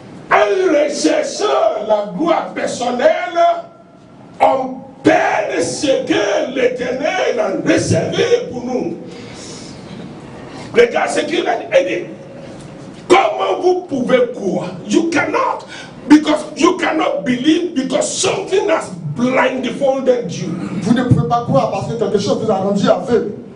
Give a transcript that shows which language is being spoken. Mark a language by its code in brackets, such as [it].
[fr] En recherchant la gloire personnelle, on perd ce que l'Éternel a réservé pour nous. Regarde ce qu'il a dit. Comme Comment vous pouvez croire? [en] You cannot, because you cannot believe because something has blindfolded you. [fr] Vous ne pouvez pas croire parce que quelque chose vous a rendu aveugle.